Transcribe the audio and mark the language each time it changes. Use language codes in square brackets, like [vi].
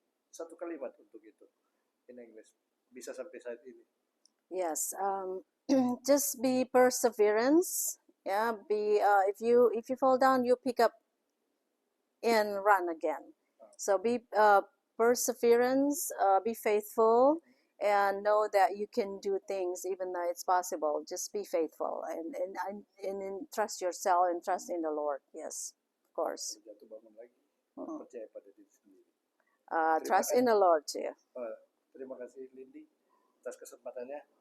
[id] Satu kalimat untuk itu [en] in English [id] bisa sampai saat ini. [en] Yes, just be perseverance. Yeah, be if you fall down, you pick up and run again. So be perseverance, be faithful, and know that you can do things even though it's possible. Just be faithful and trust yourself and trust in the Lord. Yes, of course. [id] Jatuh bangun lagi, percaya pada diri sendiri. [en] Trust in the Lord too. [id] Terima kasih Lindy atas kesempatannya.